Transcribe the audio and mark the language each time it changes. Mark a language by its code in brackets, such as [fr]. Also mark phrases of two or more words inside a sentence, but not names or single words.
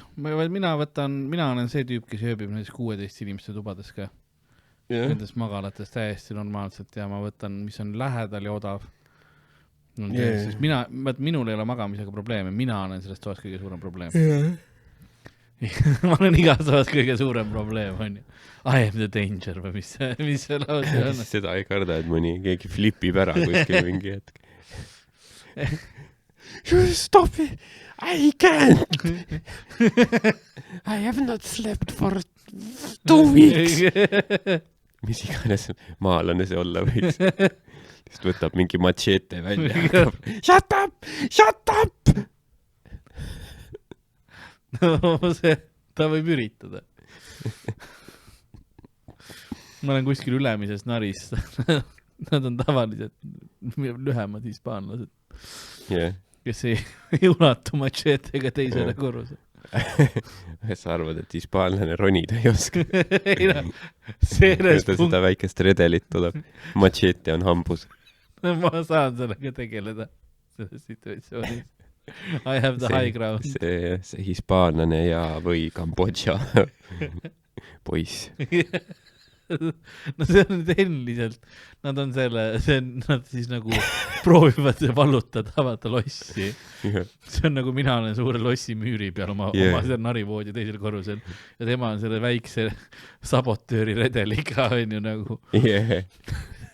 [et] Mina olen see tüüp, kes ööbib näiteks 16 inimeste tubades ka. Nendes magalates täiesti normaalselt ja ma võtan, mis on lähedal ja odav. Minul ei ole magamisega probleeme. Mina olen sellest toas kõige suurem probleem. Ma olen igas toas kõige suurem probleem, on ju. [en] I am the danger [et] või mis see lause on? Seda ei karda, et keegi flipib ära kuskil mingi hetk. [en] Stop it! I can't! I have not slept for 2 weeks! [et] Mis iganes maalane see olla võiks. Sest võtab mingi machete välja. [en] Shut up! Shut up! [et] Ta võib üritada. Ma olen kuskil ülemises naris. Nad on tavaliselt lühemad hispaanlased. Kes ei ulatu machetega teisele korruse. Sa arvad, et hispaanlane ronida ei oska? Sellest seda väikest redelit tuleb. Machete on hambus. Ma saan sellega tegeleda selles situatsioonis. [en] I have the high ground. [et] See hispaanlane ja või Kambodža poiss. No see on tehniliselt, nad on nad siis nagu proovivad vallutada, vaata lossi. See on nagu mina olen suure lossi müüri peal oma seal narivoodi teisel korrusel ja tema on selle väikse sabotööri redeliga, on ju nagu.